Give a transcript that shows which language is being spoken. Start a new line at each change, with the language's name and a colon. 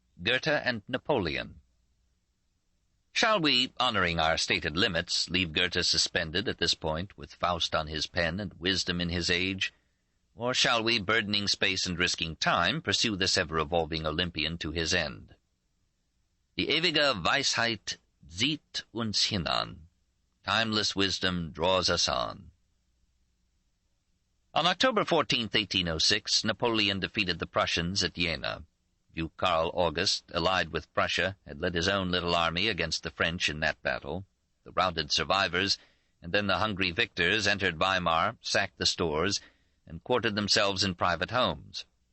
English: Goethe and Napoleon. Shall we, honoring our stated limits, leave Goethe suspended at this point, with Faust on his pen and wisdom in his age? Or shall we, burdening space and risking time, pursue this ever-evolving Olympian to his end?
German: Die ewige Weisheit zieht uns hinan.
English: Timeless wisdom draws us on. On October 14, 1806, Napoleon defeated the Prussians at Jena. Duke Karl August, allied with Prussia, had led his own little army against the French in that battle. The routed survivors, and then the hungry victors, entered Weimar, sacked the stores, and quartered themselves in private homes.